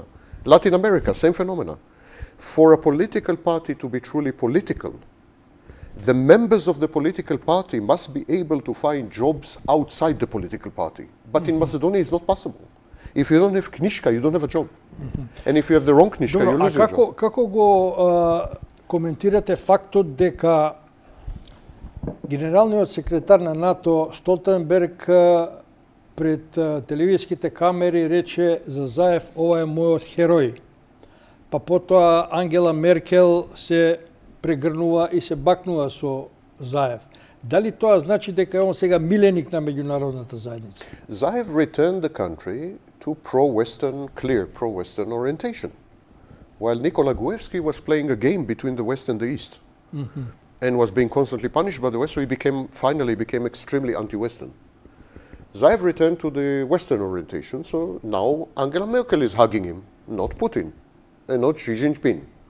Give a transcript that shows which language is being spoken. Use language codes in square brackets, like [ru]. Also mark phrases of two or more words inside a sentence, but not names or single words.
[en] Latin America, same phenomena. For a political party to be truly political, the members of the political party must be able to find jobs outside the political party. But in Macedonia it's not possible. If you don't have knjiška, you don't have a job. And if you have the wrong knjiška, you lose your job. [mk] Како го коментирате фактот дека генералниот секретар на НАТО Столтенберг пред телевизиските камери рече за Заев, ова е мојот херој. Па потоа Ангела Меркел се прегрнува и се бакнува со Заев. Дали тоа значи дека он сега миленик на меѓународната заедница? [en] Zaev returned the country to pro-Western, clear pro-Western orientation, while Nikola Gruevski was playing a game between the West and the East. and was being constantly punished by the West, so he finally became extremely anti-Western. Zaev returned to the Western orientation, so now Angela Merkel is hugging him, not Putin, and not Xi Jinping.